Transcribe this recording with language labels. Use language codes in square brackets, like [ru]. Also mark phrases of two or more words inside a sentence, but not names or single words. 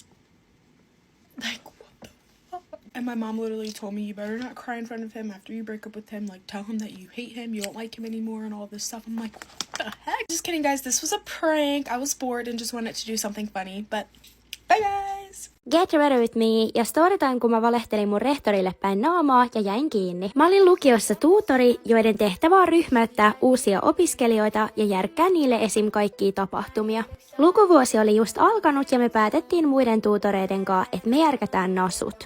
[en] Like, what the fuck? And my mom literally told me, you better not cry in front of him after you break up with him. Like, tell him that you hate him, you don't like him anymore, and all this stuff. I'm like, what the heck? Just kidding, guys. This was a prank. I was bored and just wanted to do something funny, but bye, guys! Get ready with me [fi] ja storytime, kun mä valehtelin mun rehtorille päin naamaa ja jäin kiinni. Mä olin lukiossa tuutori, joiden tehtävä on ryhmäyttää uusia opiskelijoita ja järkkää niille esim. Kaikkia tapahtumia. Lukuvuosi oli just alkanut ja me päätettiin muiden tuutoreiden kanssa, että me järkätään nasut.